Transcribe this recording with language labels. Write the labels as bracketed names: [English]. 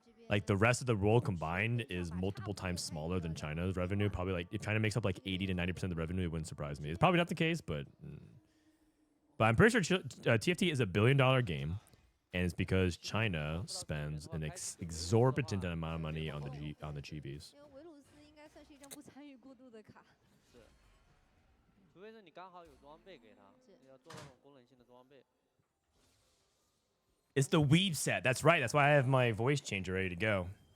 [English] like the rest of the world combined is multiple times smaller than China's revenue. Probably like if China makes up like 80 to 90% of the revenue, it wouldn't surprise me. It's probably not the case, but I'm pretty sure TFT is $1 billion game, and it's because China spends an exorbitant amount of money on the chibis. [Chinese] 因为维鲁斯应该算是一张不参与过度的卡。是，除非是你刚好有装备给他，要做那种功能性的装备。 [English] It's the weave set. That's right. That's why I have my voice changer ready to go.